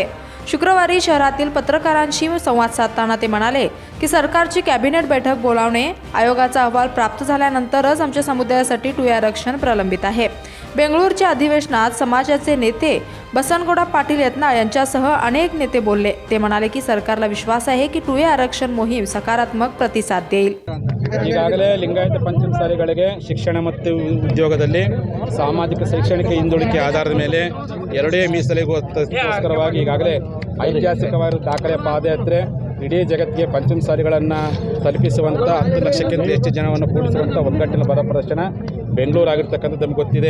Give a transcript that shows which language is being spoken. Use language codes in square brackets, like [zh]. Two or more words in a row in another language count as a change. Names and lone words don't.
[mr] शुक्रवारी शहरातील पत्रकारांशी संवाद साधताना ते म्हणाले की सरकारची कॅबिनेट बैठक बोलावणे, आयोगाचा अहवाल प्राप्त झाल्यानंतरच आमच्या समुदायासाठी 2A आरक्षण प्रलंबित आहे. बेंगळूरच्या अधिवेशनात समाजाचे नेते बसनगौडा पाटील यत्नाळ यांच्यासह अनेक नेते बोलले. ते म्हणाले की सरकारला विश्वास आहे की 2A आरक्षण मोहीम सकारात्मक प्रतिसाद देईल. [kn] ಈಗಾಗಲೇ ಲಿಂಗಾಯತ ಪಂಚಮಸಾಲಿಗಳಿಗೆ ಶಿಕ್ಷಣ ಮತ್ತು ಉದ್ಯೋಗದಲ್ಲಿ ಸಾಮಾಜಿಕ ಶೈಕ್ಷಣಿಕ ಹಿಂದುಳಿಕೆ ಆಧಾರದ ಮೇಲೆ 2A ಮೀಸಲಿಗೋಸ್ಕರವಾಗಿ ಈಗಾಗಲೇ ಐತಿಹಾಸಿಕವಾದ ದಾಖಲೆ ಪಾದಯಾತ್ರೆ ಇಡೀ ಜಗತ್ತಿಗೆ ಪಂಚಮಸಾಲಿಗಳನ್ನು ತಲುಪಿಸುವಂಥ 10 ಲಕ್ಷಕ್ಕಿಂತ ಹೆಚ್ಚು ಜನವನ್ನು ಕೂಡಿಸುವಂಥ ಒಗ್ಗಟ್ಟಿನ ಬರ ಪ್ರದರ್ಶನ ಬೆಂಗಳೂರು ಆಗಿರ್ತಕ್ಕಂಥದ್ದು ನಮ್ಗೆ ಗೊತ್ತಿದೆ.